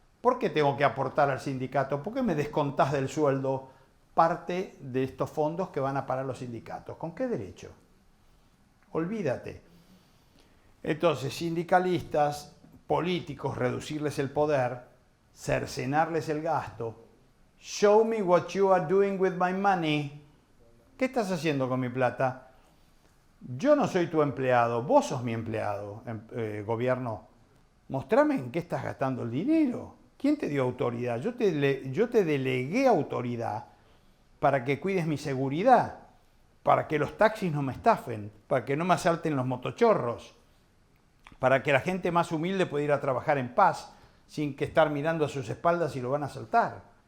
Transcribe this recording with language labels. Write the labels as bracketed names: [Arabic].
[Spanish] ¿Por qué tengo que aportar al sindicato? ¿Por qué me descontás del sueldo parte de estos fondos que van a parar los sindicatos? ¿Con qué derecho? Olvídate. Entonces, sindicalistas, políticos, reducirles el poder, cercenarles el gasto. [English] Show me what you are doing with my money. [Spanish] ¿Qué estás haciendo con mi plata? Yo no soy tu empleado, vos sos mi empleado, gobierno. Mostrame en qué estás gastando el dinero. ¿Quién te dio autoridad? Yo te delegué autoridad para que cuides mi seguridad, para que los taxis no me estafen, para que no me asalten los motochorros, para que la gente más humilde pueda ir a trabajar en paz sin que estar mirando a sus espaldas y lo van a asaltar.